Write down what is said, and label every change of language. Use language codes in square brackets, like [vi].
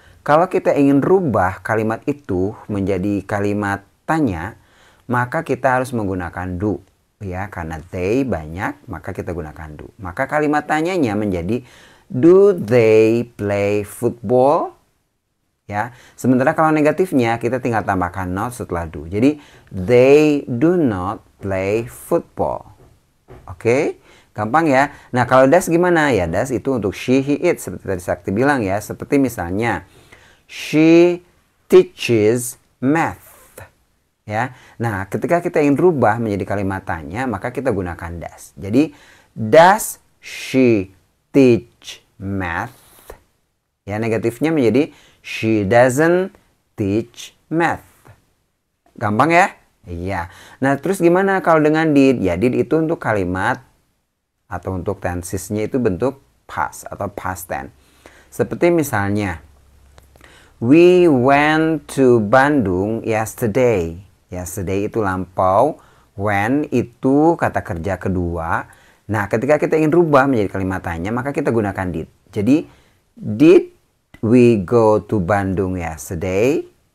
[id] Kalau kita ingin rubah kalimat itu menjadi kalimat tanya, maka kita harus menggunakan do. Ya, karena they banyak, maka kita gunakan do. Maka kalimat tanyanya menjadi [en] do they play football? [id] Ya, sementara kalau negatifnya kita tinggal tambahkan not setelah do. [en] Jadi they do not play football. [id] Oke, gampang ya. Nah, kalau does gimana? Ya, does itu untuk she, he, it seperti tadi Sakti bilang ya. Seperti misalnya [en] she teaches math. [id] Ya. Nah, ketika kita ingin rubah menjadi kalimat tanya, maka kita gunakan does. [en] Jadi, does she teach math? [id] Ya, negatifnya menjadi [en] she doesn't teach math. [id] Gampang ya? Iya. Nah, terus gimana kalau dengan did? Ya, did itu untuk kalimat atau untuk tensesnya itu bentuk past atau past tense. [en] Seperti misalnya, we went to Bandung yesterday. [id] Yesterday itu lampau, when itu kata kerja kedua. Nah, ketika kita ingin rubah menjadi kalimat tanya, maka kita gunakan did. [en] Jadi, did we go to Bandung yesterday?